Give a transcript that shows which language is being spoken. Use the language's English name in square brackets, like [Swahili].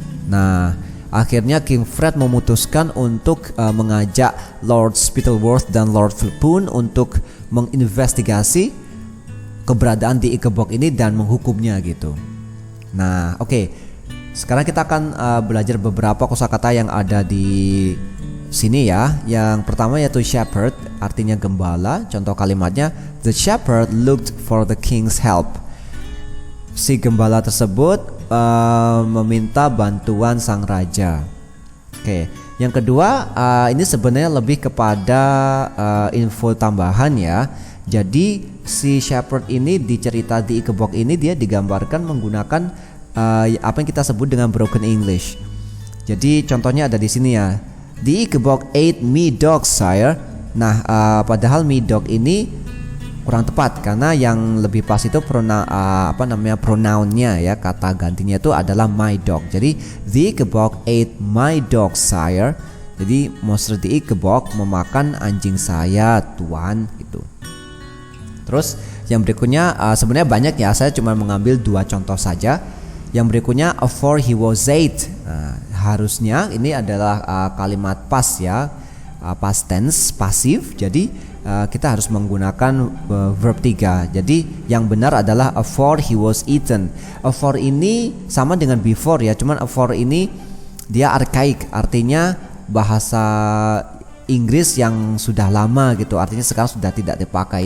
[Indonesian] Nah, akhirnya King Fred memutuskan untuk mengajak Lord Spittleworth dan Lord Philpoon untuk menginvestigasi keberadaan di Ickabog ini dan menghukumnya gitu. Nah, oke. Sekarang kita akan belajar beberapa kosakata yang ada di sini ya. Yang pertama yaitu shepherd, artinya gembala. Contoh kalimatnya, [English] the shepherd looked for the king's help. [Indonesian] Si gembala tersebut meminta bantuan sang raja. Oke. Yang kedua, ini sebenarnya lebih kepada info tambahan ya. Jadi si shepherd ini di cerita di Ickabog ini dia digambarkan menggunakan apa yang kita sebut dengan broken English. Jadi contohnya ada di sini ya. [English] The Ickabog ate me dog, sire. [Indonesian] Nah, padahal [English] me dog [Indonesian] ini kurang tepat karena yang lebih pas itu pronounnya ya, kata gantinya itu adalah [English] my dog. Jadi the Ickabog ate my dog, sire. [Indonesian] Jadi monster di Ickabog memakan anjing saya, tuan, gitu. Terus yang berikutnya sebenarnya banyak ya, saya cuma mengambil 2 contoh saja. [English] Yang berikutnya for he was eight. [Indonesian] Harusnya ini adalah kalimat past ya, past tense, pasif. Jadi kita harus menggunakan verb 3. Jadi yang benar adalah [English] for he was eaten. [Indonesian] For ini sama dengan before ya, cuman for ini dia arkaik, artinya bahasa Inggris yang sudah lama gitu, artinya sekarang sudah tidak dipakai.